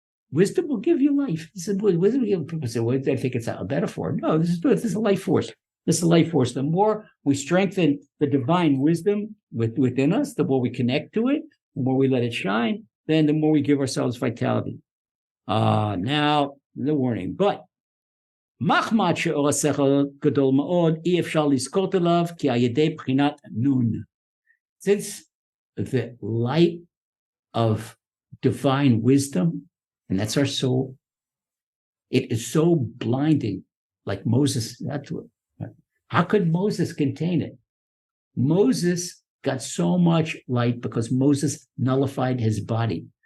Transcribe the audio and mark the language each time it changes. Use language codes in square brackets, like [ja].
[en] Wisdom will give you life. This is wisdom. People say, "Well, I think it's a metaphor." No, this is a life force. This is a life force. The more we strengthen the divine wisdom within us, the more we connect to it, the more we let it shine, then the more we give ourselves vitality. Now the warning. But [he] מחמת שאור השכל גדול מאוד, אי אפשר לזכות אליו, כי על ידי בחינת נון. [en] Since the light of divine wisdom, and that's our soul, it is so blinding, like Moses. How could Moses contain it? Moses got so much light because Moses nullified his body.